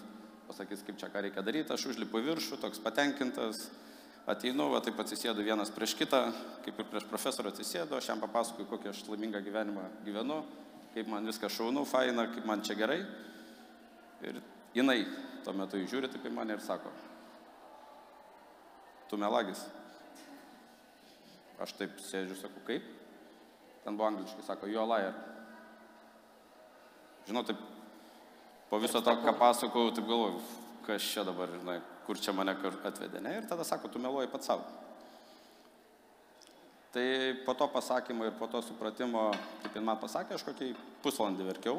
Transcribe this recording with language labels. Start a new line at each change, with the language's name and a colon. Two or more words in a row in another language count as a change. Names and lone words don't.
Lithuanian: Pasakys, kaip čia ką reikia daryti, aš užlipu į viršų, toks patenkintas, ateinu, taip atsisėdu vienas prieš kitą, kaip ir prieš profesorą atsisėdu, aš jam papasakoju, kokį aš laimingą gyvenimą gyvenu, kaip man viskas šaunu, faina, kaip man čia gerai. Ir jinai tuo metu žiūri taip į mane ir sako, tu melagis. Aš taip sėdžiu, sakau, kaip? Ten buvo angliškai, sako,
English: you a liar.
Lithuanian: Žinau, taip, po viso to, ką pasakau, taip galvoju, kas čia dabar, žinai, kur čia mane atvedė, ne? Ir tada sako, tu meluoji pats savo. Tai po to pasakymo ir po to supratimo, kaip jin man pasakė, aš kokį pusvalandį verkiau.